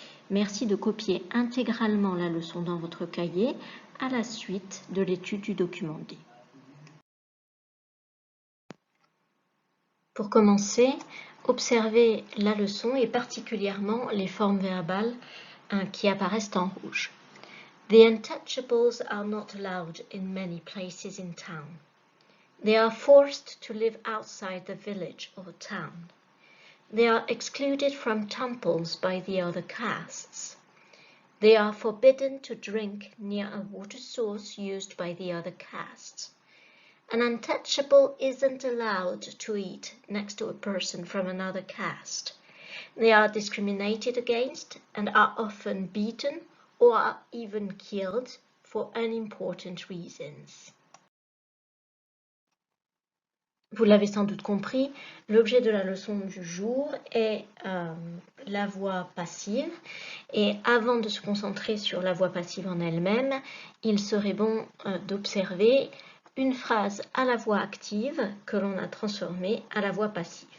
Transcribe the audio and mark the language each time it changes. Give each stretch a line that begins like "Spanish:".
French: Merci de copier intégralement la leçon dans votre cahier à la suite de l'étude du document D. Pour commencer, observez la leçon et particulièrement les formes verbales qui apparaissent en rouge.
English: The untouchables are not allowed in many places in town. They are forced to live outside the village or town. They are excluded from temples by the other castes. They are forbidden to drink near a water source used by the other castes. An untouchable isn't allowed to eat next to a person from another caste. They are discriminated against and are often beaten or are even killed for unimportant reasons.
French: Vous l'avez sans doute compris, l'objet de la leçon du jour est la voix passive. Et avant de se concentrer sur la voix passive en elle-même, il serait bon d'observer une phrase à la voix active que l'on a transformée à la voix passive.